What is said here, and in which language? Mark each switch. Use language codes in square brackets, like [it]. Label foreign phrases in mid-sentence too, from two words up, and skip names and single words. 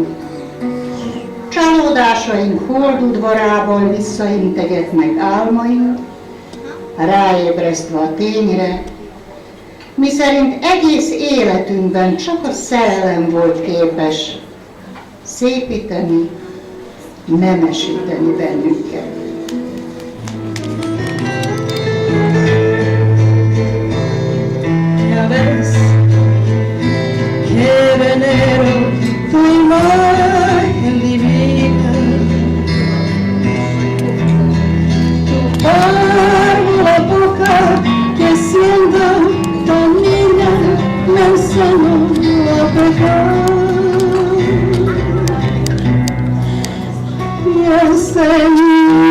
[hu] Csalódásaink holdudvarából visszaintegetnek álmaink, ráébresztve a tényre, miszerint egész életünkben csak a szerelem volt képes szépíteni, nemesíteni bennünket. [es] Ya ves que venero tu imagen divina, tu árbol boca que siendo tan niña me enseñó a pecar y enseñó